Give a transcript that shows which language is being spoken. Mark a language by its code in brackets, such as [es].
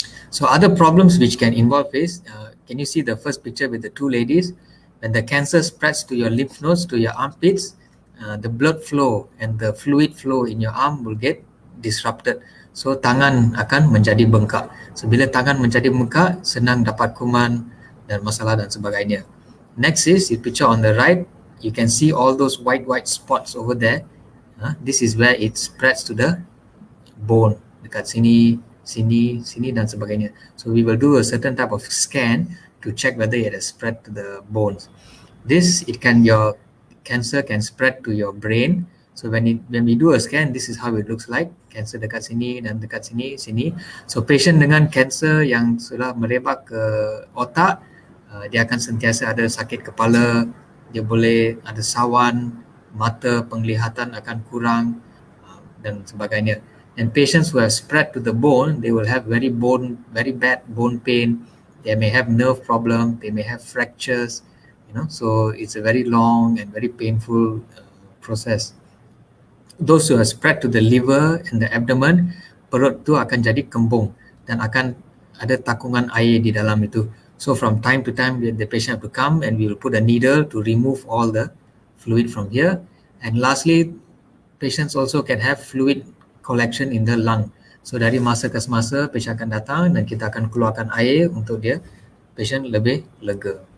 [en] So other problems which can involve is, can you see the first picture with the two ladies? When the cancer spreads to your lymph nodes, to your armpits, the blood flow and the fluid flow in your arm will get disrupted. [ms] So tangan akan menjadi bengkak. So bila tangan menjadi bengkak, senang dapat kuman dan masalah dan sebagainya. [en] Next is the picture on the right. You can see all those white spots over there. This is where it spreads to the bone. [ms] Dekat sini, sini, sini dan sebagainya. [en] So we will do a certain type of scan to check whether it has spread to the bones. Your cancer can spread to your brain. So when we do a scan, this is how it looks like. [ms] Cancer dekat sini dan dekat sini, sini. So patient dengan cancer yang sudah merebak ke otak, dia akan sentiasa ada sakit kepala, dia boleh ada sawan, mata penglihatan akan kurang dan sebagainya. [en] And patients who have spread to the bone, they will have very bad bone pain. They may have nerve problem, they may have fractures, so it's a very long and very painful process. Those who are spread to the liver and the abdomen, [ms] perut tu akan jadi kembung dan akan ada takungan air di dalam itu. [en] So from time to time, the patient have to come and we will put a needle to remove all the fluid from here. And lastly, patients also can have fluid collection in the lung. [ms] So dari masa ke semasa, patient akan datang dan kita akan keluarkan air untuk dia, patient lebih lega.